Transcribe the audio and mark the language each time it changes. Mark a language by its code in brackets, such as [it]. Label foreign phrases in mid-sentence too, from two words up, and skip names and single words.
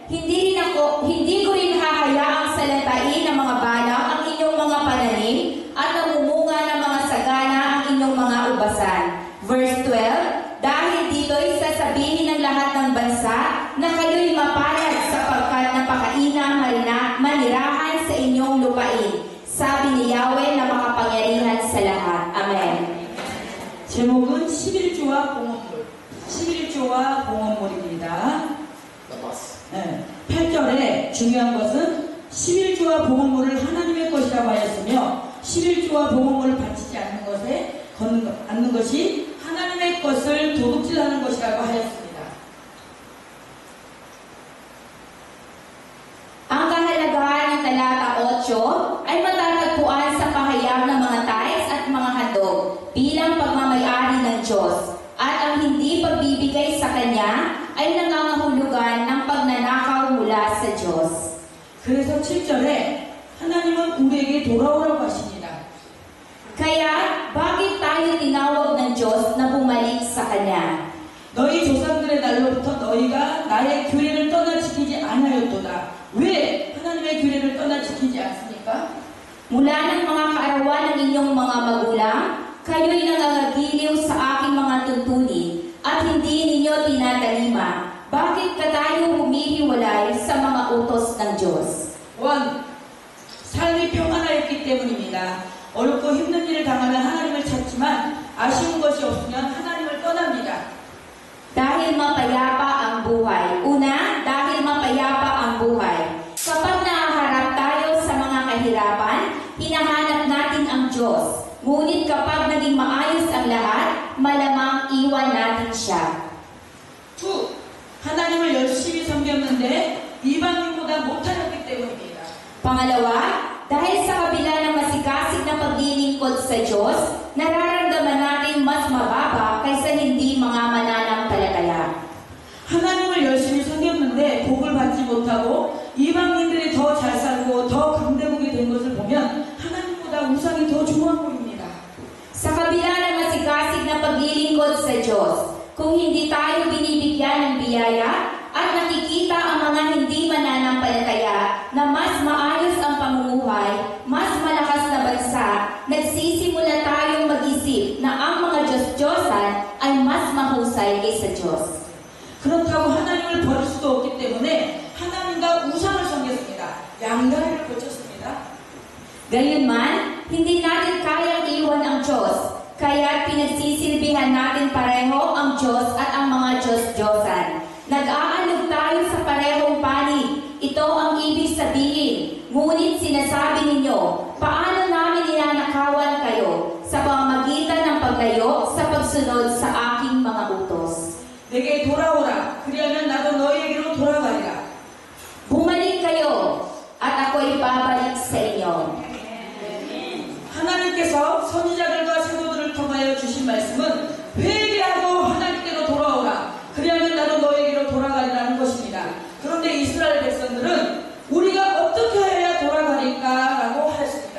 [tl] Hindi ko rin hahayaang salatain ng mga balak ang inyong mga pananim at namumunga ng mga sagana ang inyong mga ubasan. [en] Verse 12. [tl] Dahil dito'y sasabihin ng lahat ng bansa na kayo'y mapalad sapagkat napakainang manirahan sa inyong lupain. Sabi ni Yahweh na makapangyarihan sa lahat. Amen. [ko] 제목은 11조와 봉헌물. 11조와 봉헌물입니다. 네, 8절에 중요한 것은 11조와 봉헌물을 하나님의 것이라고 하였으며 11조와 봉헌물을 바치지 않는 것이 하나님의 것을 도둑질하는 것이라고 하였습니다. [tl] Ang kahalagahan ng talata 8 ay matatagpuan sa pahayag ng mga tithes at mga handog bilang pagmamayari ng Diyos at ang hindi pagbibigay sa Kanya ay nangangahulugan ng pagnanakaw mula sa Diyos. [ko] 그래서 7절에 하나님은 우리에게 돌아오라고 하십니다. [tl] Kaya, bakit tayo tinawag ng Diyos na bumalik sa Kanya? [ko] 너희 조상들의 날로부터 너희가 나의 규례를 떠나 지키지 아니하였도다. 왜 하나님의 규례를 떠나 지키지 않습니까? [tl] Mula ng mga kaarawan ng inyong mga magulang, kayo'y nangangagiliw sa aking mga tuntunin at hindi ninyo tinatalima. Bakit ka tayo humihiwalay sa mga utos ng Diyos? 1. [ko] 삶이 평안하였기 때문입니다. 어렵고 힘든 일을 당하면 하나님을 찾지만 아쉬운 것이 없으면 하나님을 떠납니다. [tl] Dahil mapayapa ang buhay. Una, dahil mapayapa ang buhay. Kapag nahaharap tayo sa mga kahirapan, hinahanap natin ang Diyos. Ngunit kapag naging maayos ang lahat, malamang iwan natin siya. 2. [ko] 하나님을 열심히 섬겼는데 이방인보다 못하였기 때문입니다. [tl] Pangalawa, dahil sa kabila ng masikasig na paglilingkod sa Diyos, nararamdaman natin mas mababa kaysa hindi mga mananampalataya. [ko] 하나님을 열심히 섬겼는데 복을 받지 못하고 이방인들이 더 잘 살고 더 강대국이 된 것을 보면 하나님보다 우상이 더 좋아 보입니다. [tl] Sa kabila ng masikasig na paglilingkod sa Diyos, kung hindi tayo binibigyan ng biyaya at nakikita ang mga hindi mananampalataya na mas maayos ang pamumuhay, mas malakas na bansa, nagsisimula tayong mag-isip na ang mga Diyos-Diyosan ay mas mahusay kaysa Diyos. [ko] 그렇다고 하나님을 버릴 수도 없기 때문에 하나님과 우상을 섬겼습니다. 양다리를 거쳤습니다. [tl] Gayunman, hindi natin kayang iwan ang Diyos, kaya pinagsisilbihan natin pareho ang Diyos at ang mga Diyos-Diyosan. Nag-aalog tayo sa parehong panig. Ito ang ibig sabihin. Ngunit sinasabi ninyo, paano namin ninanakawan kayo? pagsunod sa aking mga utos. [ko] 내게 돌아오라. 그리하면 나도 너희에게로 돌아가리라. [tl] Bumalik kayo, at ako'y babalik sa inyo. [ko] 하나님께서 선지자들과 사도들을 통하여 주신 말씀은 회개하고 하나님께로 돌아오라. 그리하면 나도 너에게로 돌아가리라는 것입니다. 그런데 이스라엘 백성들은 우리가 어떻게 해야 돌아가릴까라고 하였습니다.